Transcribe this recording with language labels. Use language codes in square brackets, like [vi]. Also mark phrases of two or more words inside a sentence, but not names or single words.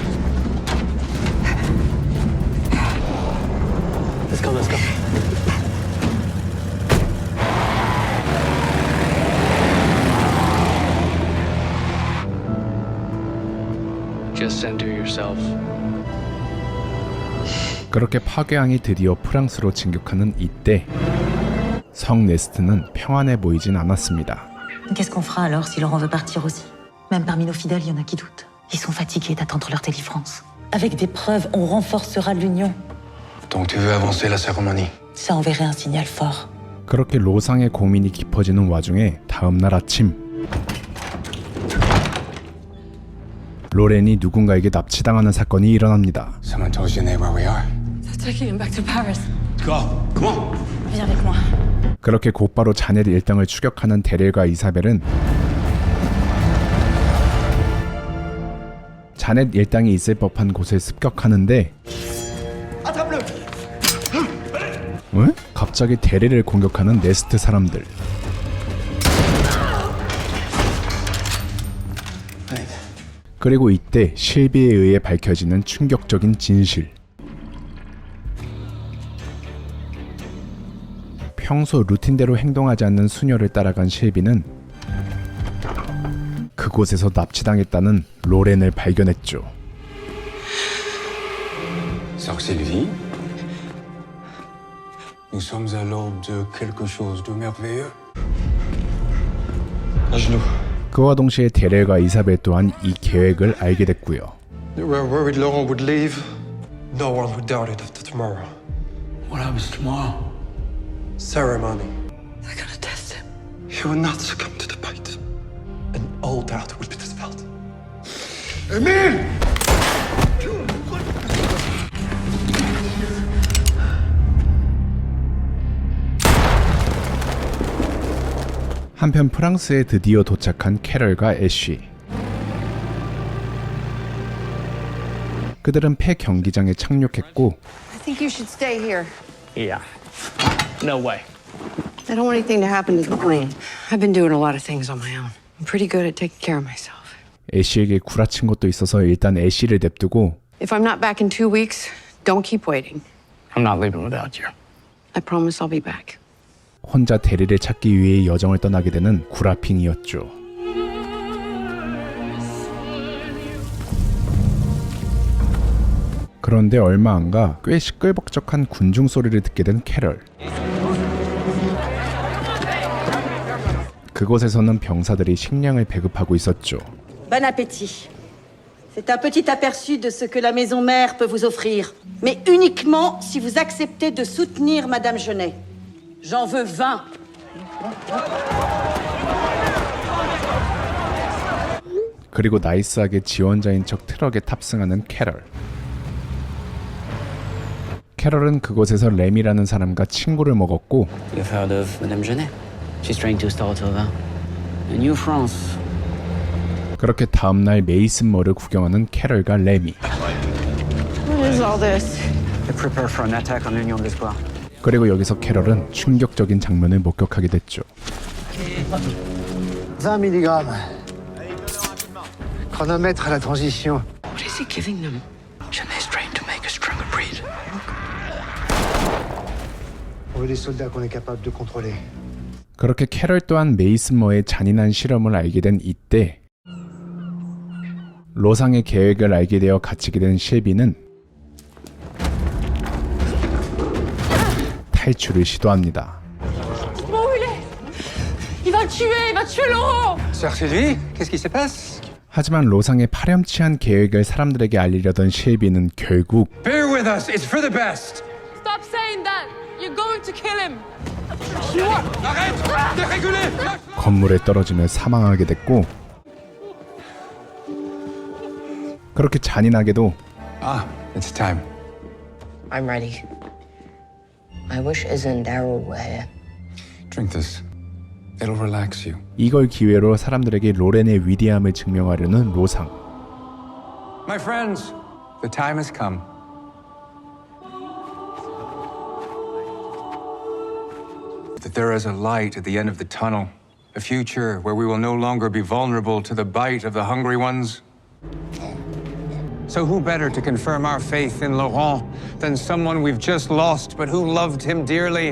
[en] Let's go, let's go. Just center yourself. [ko] 그렇게 파괴왕이 드디어 프랑스로 진격하는 이때 성 네스트는 평안해 보이진 않았습니다. [fr] Qu'est-ce qu'on fera alors si Laurent veut partir aussi? Même parmi nos fidèles, il y en a qui doutent. Ils sont fatigués d'attendre leur délivrance. Avec des preuves, on renforcera l'union. Donc tu veux avancer la cérémonie? Ça enverrait un signal fort. [ko] 그렇게 로상의 고민이 깊어지는 와중에 다음 날 아침 로렌이 누군가에게 납치당하는 사건이 일어납니다. [en] Someone told you where we are? They're taking him back to Paris. Go, come on. [fr] Viens avec moi. [ko] 그렇게 곧바로 자넷 일당을 추격하는 데렐과 이사벨은 자넷 일당이 있을 법한 곳을 습격하는데 왜? 갑자기 데렐을 공격하는 네스트 사람들. 그리고 이때 실비에 의해 밝혀지는 충격적인 진실. 평소 루틴대로 행동하지 않는 수녀를 따라간 실비는 그곳에서 납치당했다는 로렌을 발견했죠. [fr] Sylvie. Nous sommes à l'aube de quelque chose de merveilleux. À genoux. [ko] 그와 동시에 데렐과 이사벨 또한 이 계획을 알게 됐고요. [en] We were worried Laurent would leave. No one would doubt it after tomorrow. What happens tomorrow? Ceremony. They're gonna test him. He will not succumb to the bite. And all doubt will be dispelled. Emile! [ko] 한편 프랑스에 드디어 도착한 캐럴과 애쉬. 그들은 폐 경기장에 착륙했고 [en] I think you should stay here. Yeah. No way. I don't want anything to happen to the plane. I've been doing a lot of things on my own. I'm pretty good at taking care of myself. [ko] 애쉬에게 구라친 것도 있어서 일단 애쉬를 냅두고 [en] If I'm not back in 2 weeks, don't keep waiting. I'm not leaving without you. I promise I'll be back. [ko] 혼자 대리를 찾기 위해 여정을 떠나게 되는 구라핑이었죠. 그런데 얼마 안 가 꽤 시끌벅적한 군중 소리를 듣게 된 캐럴. 그곳에서는 병사들이 식량을 배급하고 있었죠. [fr] Bon appétit. C'est un petit aperçu de ce que la maison mère peut vous offrir, mais uniquement si vous acceptez de soutenir Madame Genet. J'en veux 20. [ko] 그리고 나이스하게 지원자인 척 트럭에 탑승하는 캐럴. 캐럴은 그곳에서 램이라는 사람과 친구를 먹었고 [en] You've heard of Madame Genet? She's trying to start over. A new France. [ko] 그렇게 다음날 메이슨머를 구경하는 캐럴과 램이. [en] What is all this? They prepare for an attack on Union d'Espoir. [ko] 그리고 여기서 캐럴은 충격적인 장면을 목격하게 됐죠. [fr] 20 mg. Chronomètre à la transition. [en] What is he giving them? Genet's trying to make a stronger breed. [fr] On veut des soldats qu'on est capable de contrôler. [ko] 그렇게 캐럴 또한 메이슨머의 잔인한 실험을 알게 된 이때 로상의 계획을 알게 되어 갇히게 된 실비는 탈출을 시도합니다. [fr] Il va le tuer, il va tuer Laurent. Sœur Sylvie, qu'est-ce qui se passe? [ko] 하지만 로상의 파렴치한 계획을 사람들에게 알리려던 실비는 결국 [en] Bear with us, it's for the best. Stop saying that. You're going to kill him. [fr] Arrête! Dérégulez! [ko] 건물에 떨어지며 사망하게 됐고 그렇게 잔인하게도 [en] Ah, it's time. I'm ready. My wish isn't Daryl way. Drink this. It'll relax you. [ko] 이걸 기회로 사람들에게 로렌의 위대함을 증명하려는 로상. [en] My friends, the time has come. That there is a light at the end of the tunnel, a future where we will no longer be vulnerable to the bite of the hungry ones. So who better to confirm our faith in Laurent than someone we've just lost but who loved him dearly?